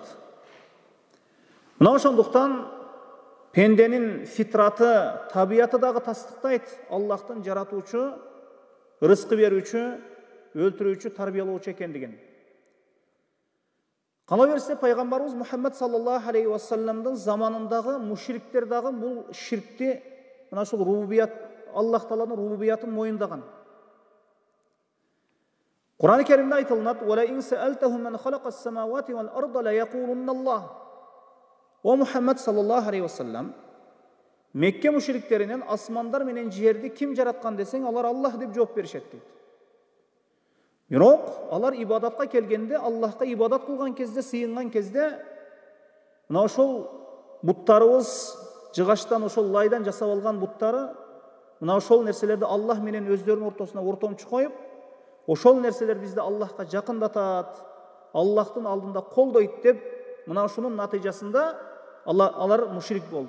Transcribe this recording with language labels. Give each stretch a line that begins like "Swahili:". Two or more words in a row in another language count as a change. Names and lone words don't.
Kyrgyz: Мына ошондуктан пенденин фитраты, табияты дагы тастыктайт Аллахтын жаратуучу, рызкы берүүчү, өлтүрүүчү, тарбиялоочу экендигин. Кала берсе пайгамбарыбыз Мухаммад
Arabic: صلى الله عليه وسلم
Kyrgyz: заманындагы мушриктер дагы бул ширкти, мына ушул рубубият, Аллах Тааланын рубубиятын моюндаган. Кур'ан-ы Керимде айтылынат:
Arabic: "ولئن سألتهم من خلق السماوات والأرض ليقولن الله." يا محمد صلى الله عليه وسلم,
Kyrgyz: Мекке мушриктеринен асмандар менен жерди ким жараткан десең, алар Аллах деп жооп беришет дейт. Бирок алар ибадатка келгенде, Аллахка ибадат кылган кезде, сыйынган кезде, мына ошол буттарыбыз жыгачтан, ошол лайдан жасап алган буттары, мына ошол нерселерди Аллах менен өздөрүнүн ортосуна ортомчу коюп, ошол нерселер бизди Аллахка жакындатат, Аллахтын алдында колдойт деп, мына ушунун натыйжасында алар мушрик болду.